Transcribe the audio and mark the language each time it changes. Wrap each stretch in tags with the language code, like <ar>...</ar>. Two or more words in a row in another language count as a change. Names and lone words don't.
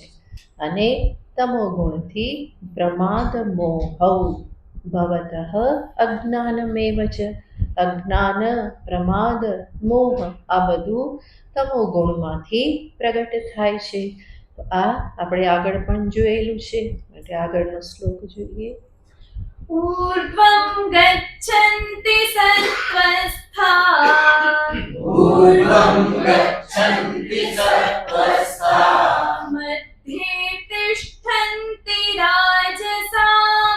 <gu>અને તમો ગુણથી</gu> <sa>प्रमाद मोहौ भवतः अज्ञानमेव च.</sa> <gu>અજ્ઞાન, પ્રમાદ, મોહ આ બધું તમો ગુણમાંથી પ્રગટ થાય છે. તો આ આપણે આગળ પણ જોયેલું છે એટલે આગળનો શ્લોક જોઈએ.</gu> <sa>ऊर्ध्वं गच्छन्ति सत्त्वस्था ऊर्ध्वं गच्छन्ति सत्त्वस्था मध्ये तिष्ठन्ति राजसाः</sa>